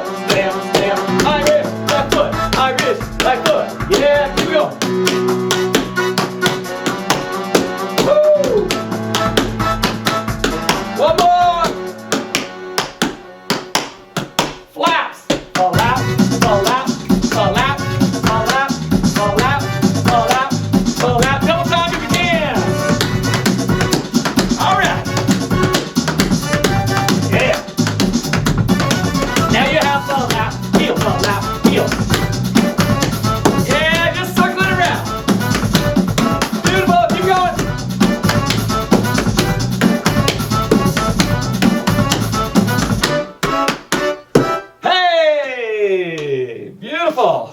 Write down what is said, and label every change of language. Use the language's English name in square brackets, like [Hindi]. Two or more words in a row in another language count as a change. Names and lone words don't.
[English] Stamp, stamp. Irish left foot, Irish right foot. Yeah. Here we go. Woo. One more. Flaps. A lap, a lap, a lap, a lap, a lap, a lap, a lap. Double time if you can. All right. Yeah. Now you have the lap, heel, the lap, heel. Yeah, just circle it around. Beautiful. Keep going. Hey, beautiful.